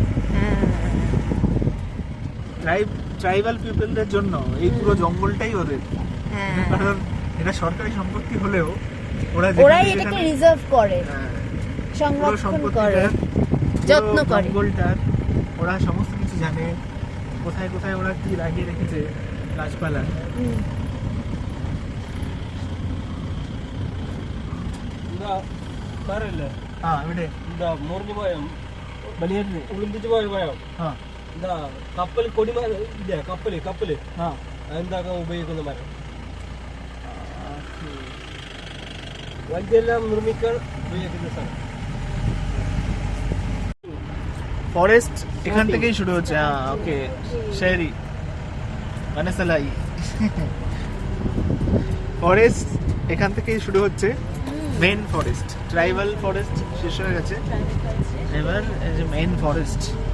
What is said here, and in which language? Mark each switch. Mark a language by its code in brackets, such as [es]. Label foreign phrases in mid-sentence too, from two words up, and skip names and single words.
[en] tribal people [bn] জন্য এই পুরো জঙ্গলটাই ওদের, হ্যাঁ কারণ এটা সরকারি সম্পত্তি হলেও ওরাই এটাকে রিজার্ভ করে, পুরো সংরক্ষণ করে, সম্পত্তিটা, যত্ন করে। জঙ্গলটার ওরা সমস্ত কিছু জানে, কোথায় কোথায় ওরা কি লাগিয়ে রেখেছে গাছপালা। [ml] എന്താ സാരമില്ല, ഇവിടെ എന്താ മുറിഞ്ഞു പോയോ, ബലിയേറ്റില് ഉളിമ്പിച്ച് പോയോ? ആ എന്താ കപ്പൽ കൊടിമരം ഇല്ല, കപ്പല് ആ എന്താക്കാൻ ഉപയോഗിക്കുന്ന മരം, വഞ്ചിയെല്ലാം നിർമ്മിക്കാൻ ഉപയോഗിക്കുന്ന സ്ഥലം। [bn] ফরেস্ট এখান থেকেই শুরু হচ্ছে। ওকে শেরি মানে সালাই ফরেস্ট এখান থেকেই শুরু হচ্ছে, [en] main forest. tribal forest [bn] শেষ হয়ে গেছে, এবার এই যে [en] main forest.